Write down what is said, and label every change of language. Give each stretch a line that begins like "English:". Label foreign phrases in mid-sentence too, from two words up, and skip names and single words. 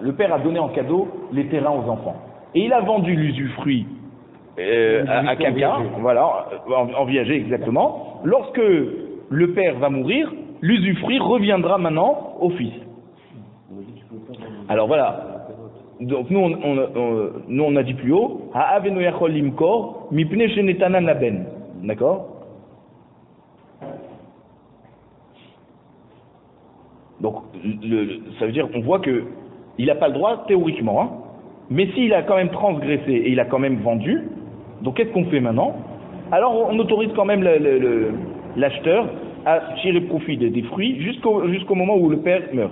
French: Le père a donné en cadeau les terrains aux enfants. Et il a vendu l'usufruit à quelqu'un, voilà, en viager exactement. Lorsque le père va mourir, l'usufruit reviendra maintenant au fils. Alors voilà. Donc nous on a dit plus haut,
Hebrew: האב אינו יכול למכור מפני שנתנן לבן. D'accord?
French: Donc, ça veut dire qu'on voit que il n'a pas le droit théoriquement, hein, mais s'il a quand même transgressé et il a quand même vendu, donc qu'est-ce qu'on fait maintenant? Alors on autorise quand même l'acheteur à tirer profit des fruits jusqu'au moment où le père meurt.